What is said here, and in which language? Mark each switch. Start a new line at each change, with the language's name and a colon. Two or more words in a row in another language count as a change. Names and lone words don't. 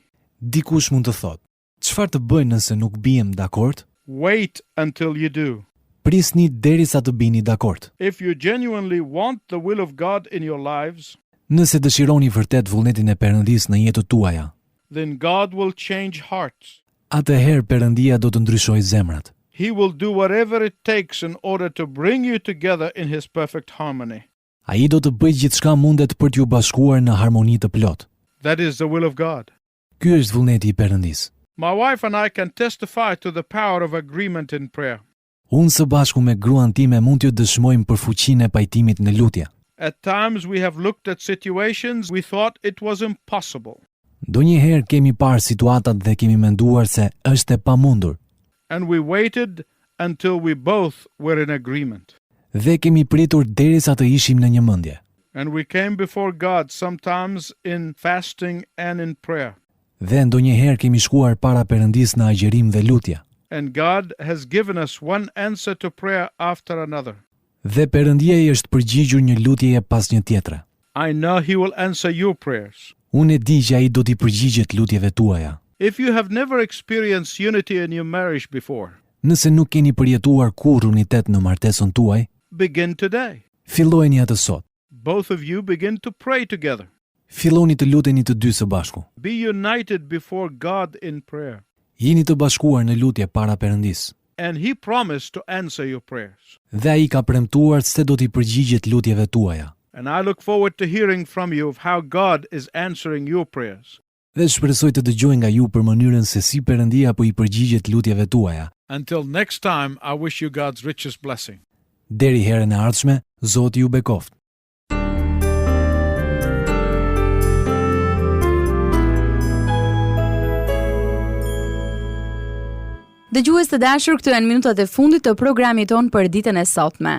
Albanian: Dikush mund të thotë, çfarë të bëj nëse nuk bijem dakord?
English: Wait until you do.
Albanian: Prisni derisa të bini dakord.
English: If you genuinely want the will of God in your lives,
Albanian: Nëse dëshironi vërtet vullnetin e Perëndis në jetët tuaja,
English: then God will change hearts.
Albanian: atëherë Perëndia do të ndryshojë zemrat.
English: He will do whatever it takes in order to bring you together in his perfect harmony.
Albanian: Ai do të bëjë gjithçka mundet për t'ju bashkuar në harmoni të plotë.
English: That is the will of God.
Albanian: Ky është vullneti i Perëndis.
English: My wife and I can testify to the power of agreement in prayer.
Albanian: Unë së bashku me gruan time mund t'ju dëshmojmë për fuqinë e pajtimit në lutje.
English: At times we have looked at situations we thought it was impossible.
Albanian: Donjëherë kemi parë situatat dhe kemi menduar se është e pamundur.
English: And we waited until we both were in agreement.
Albanian: Dhe kemi pritur derisa të ishim në një mendje.
English: And we came before God sometimes in fasting and in prayer.
Albanian: Dhe ndonjëherë kemi shkuar para Perëndis në agjerim dhe lutje.
English: And God has given us one answer to prayer after another.
Albanian: Dhe Perëndia i është përgjigjur një lutjeje pas një tjetre.
English: I know he will answer your prayers.
Albanian: Unë e di që ai do t'i përgjigjet lutjeve tuaja.
English: If you have never experienced unity in your marriage before,
Albanian: Nëse nuk keni përjetuar kur unitet në martesën tuaj,
English: begin today.
Albanian: fillojeni atë sot.
English: Both of you begin to pray together.
Albanian: Filloni të luteni të dy së bashku.
English: Be united before God in prayer.
Albanian: Jeni të bashkuar në lutje para Perëndis.
English: And he promised to answer your prayers.
Albanian: Dhe ai ka premtuar se do t'i përgjigjet lutjeve tuaja.
English: And I look forward to hearing from you of how God is answering your prayers.
Albanian: Dhe shpresoj të dëgjoj nga ju për mënyrën se si Perëndia po i përgjigjet lutjeve tuaja.
English: Until next time, I wish you God's richest blessing.
Albanian: Deri herën e ardhshme, Zoti ju bekoft. Dëgjues të dashur, këto janë minutat e fundit të programit ton për ditën e sotme.